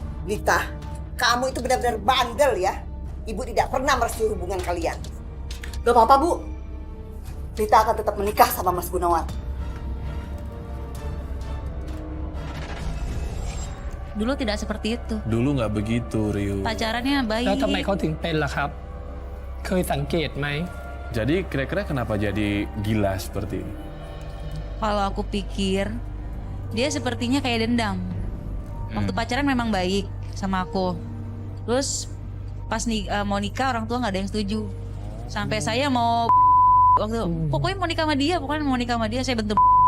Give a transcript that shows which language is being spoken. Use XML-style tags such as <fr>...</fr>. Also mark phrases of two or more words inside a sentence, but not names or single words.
<id>Lita, kamu itu benar-benar bandel ya. Ibu tidak pernah merestui hubungan kalian. Gak apa-apa Bu. Lita akan tetap menikah sama Mas Gunawan. Dulu tidak seperti itu. Dulu nggak begitu, Rio. Pacarannya baik.</id> <th>แล้วทำไมเขาถึงเป็นล่ะครับ เคยสังเกตไหม</th> <id>Jadi kira-kira kenapa jadi gila seperti ini? Kalau aku pikir, dia sepertinya kayak dendam. Waktu pacaran memang baik sama aku. Terus pas mau nikah orang tua nggak ada yang setuju. Sampai saya mau pokoknya mau nikah sama dia, saya bentuk.</id>